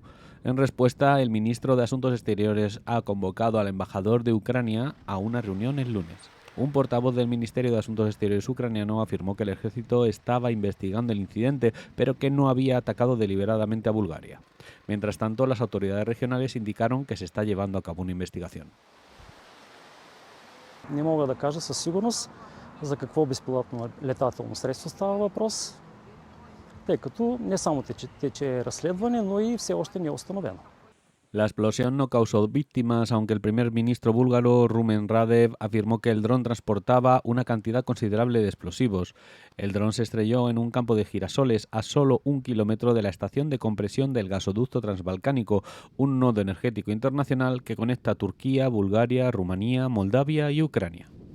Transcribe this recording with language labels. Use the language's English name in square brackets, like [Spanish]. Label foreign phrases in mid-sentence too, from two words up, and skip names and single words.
[Spanish] En respuesta, el ministro de Asuntos Exteriores ha convocado al embajador de Ucrania a una reunión el lunes. Un portavoz del Ministerio de Asuntos Exteriores ucraniano afirmó que el ejército estaba investigando el incidente, pero que no había atacado deliberadamente a Bulgaria. Mientras tanto, las autoridades regionales indicaron que se está llevando a cabo una investigación. [Bulgarian] Не мога да кажа със сигурност за какво безпилотно летателно средство става въпрос, тъй като не само тече разследване, но и все още не е установено. [Spanish] La explosión no causó víctimas, aunque el primer ministro búlgaro Rumen Radev afirmó que el dron transportaba una cantidad considerable de explosivos. El dron se estrelló en un campo de girasoles a solo 1 kilómetro de la estación de compresión del gasoducto transbalcánico, un nodo energético internacional que conecta Turquía, Bulgaria, Rumanía, Moldavia y Ucrania.